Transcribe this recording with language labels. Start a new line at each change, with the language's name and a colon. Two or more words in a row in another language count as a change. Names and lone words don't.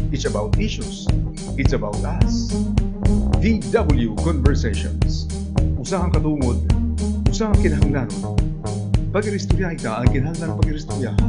English: It's about issues. It's about us. DW Conversations.
Cebuano: Usahang katungod, usahang kinahanglanon. Pag-iristoryahan ka ang kinahanglan pag-iristoryahan.